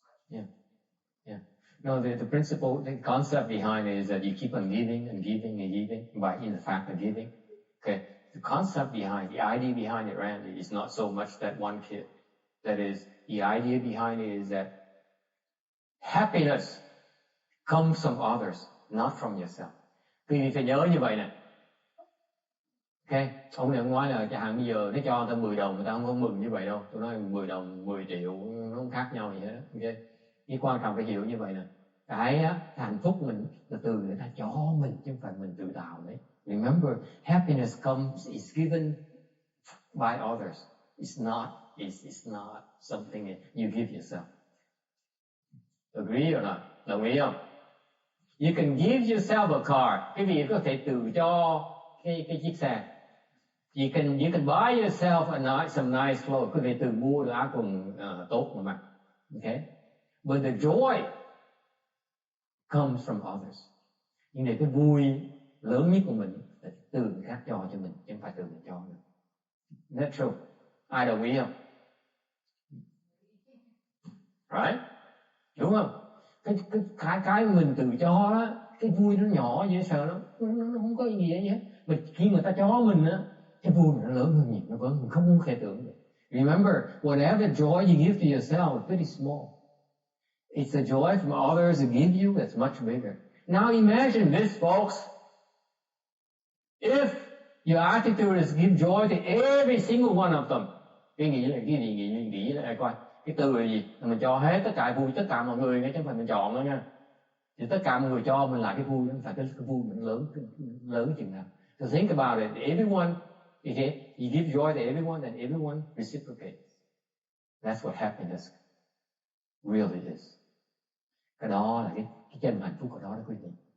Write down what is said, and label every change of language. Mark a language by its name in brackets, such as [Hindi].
[English] Yeah. No, the principle, the concept behind it is that you keep on giving and giving and giving by in the fact of giving. Okay. The concept behind, the idea behind it, Randy, is not so much that one kid. That is, the idea behind it is that happiness comes from others, not from yourself. [Vietnamese] Vì phải nhớ như vậy nè. Ok, ông này ông nói là chẳng hạn bây giờ nó cho người ta 10 đồng, người ta không có mừng như vậy đâu. Tôi nói 10 đồng, 10 triệu, nó không khác nhau gì hết. Ok, cái quan trọng phải hiểu như vậy nè. Cái hạnh phúc mình là từ người ta cho mình, chứ không phải mình tự tạo đấy. [English] Remember, happiness is given by others. It's not something that you give yourself. Agree or not? [Vietnamese] Đồng ý không? [English] You can give yourself a car. [Vietnamese] Cái gì có thể tự cho cái chiếc xe. [English] You can buy yourself some nice clothes. [Vietnamese] Có thể tự mua được áo quần tốt mà mặc. [English] Okay? But the joy comes from others. [Vietnamese] Nhưng để cái vui lớn nhất của mình là từ người khác cho mình, chứ không phải từ mình cho nữa. [English] That's true. [Vietnamese] Ai đồng ý không? [English] Right? [Vietnamese] Đúng không? Cái mình tự cho đó, cái vui nó nhỏ dễ sợ lắm, nó không có ý nghĩa gì hết. Mà khi người ta cho mình á, cái vui nó lớn hơn nhiều, nó vẫn mình không thể tưởng được. [English] Remember, whatever joy you give to yourself is pretty small. It's the joy from others that give you that's much bigger. Now imagine this, folks. If your attitude is give joy to every single one of them. [Vietnamese] Cái nghĩ là cái gì? Nghĩ là coi. Cái từ là gì? Là mình cho hết tất cả vui, tất cả mọi người nghe, chứ không phải mình chọn đâu nha. Thì tất cả mọi người cho mình lại cái vui, không phải cái vui mình lớn chừng nào. [English] So think about it. Everyone, okay, you give joy to everyone and everyone reciprocates. That's what happiness really is. [Vietnamese] Cái đó là cái chân hạnh phúc của đó quý vị.